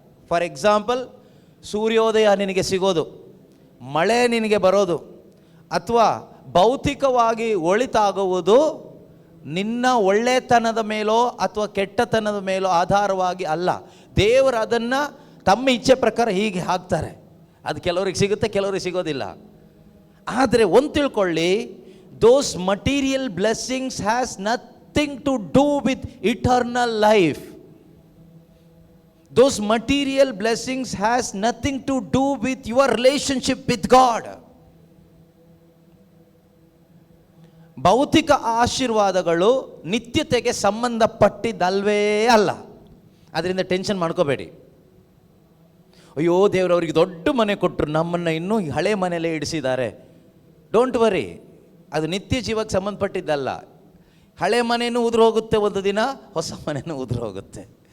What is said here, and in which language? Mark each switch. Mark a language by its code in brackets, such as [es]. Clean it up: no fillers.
[en] for example, [kn] ಸೂರ್ಯೋದಯ ನಿನಗೆ ಸಿಗೋದು, ಮಳೆ ನಿನಗೆ ಬರೋದು, ಅಥವಾ ಭೌತಿಕವಾಗಿ ಒಳಿತಾಗುವುದು ನಿನ್ನ ಒಳ್ಳೆತನದ ಮೇಲೋ ಅಥವಾ ಕೆಟ್ಟತನದ ಮೇಲೋ ಆಧಾರವಾಗಿ ಅಲ್ಲ. ದೇವರು ಅದನ್ನು ತಮ್ಮ ಇಚ್ಛೆ ಪ್ರಕಾರ ಹೀಗೆ ಹಾಕ್ತಾರೆ. ಅದು ಕೆಲವ್ರಿಗೆ ಸಿಗುತ್ತೆ, ಕೆಲವ್ರಿಗೆ ಸಿಗೋದಿಲ್ಲ. ಆದರೆ ಒಂದು ತಿಳ್ಕೊಳ್ಳಿ, [en] Those material blessings has nothing to do with eternal life. Those material blessings has nothing to do with your relationship with God. [kn] ಭೌತಿಕ ಆಶೀರ್ವಾದಗಳು ನಿತ್ಯತೆಗೆ ಸಂಬಂಧಪಟ್ಟಿದ್ದಲ್ವೇ ಅಲ್ಲ. ಅದರಿಂದ ಟೆನ್ಷನ್ ಮಾಡ್ಕೋಬೇಡಿ. ಅಯ್ಯೋ ದೇವರವರಿಗೆ ದೊಡ್ಡ ಮನೆ ಕೊಟ್ಟರು, ನಮ್ಮನ್ನು ಇನ್ನೂ ಹಳೆ ಮನೆಯಲ್ಲೇ ಇಡಿಸಿದ್ದಾರೆ. [en] don't worry, [kn] ಅದು ನಿತ್ಯ ಜೀವಕ್ಕೆ ಸಂಬಂಧಪಟ್ಟಿದ್ದಲ್ಲ. ಹಳೆ ಮನೆಯೂ ಉದುರು ಹೋಗುತ್ತೆ, ಒಂದು ದಿನ ಹೊಸ ಮನೆಯೂ ಉದುರು ಹೋಗುತ್ತೆ.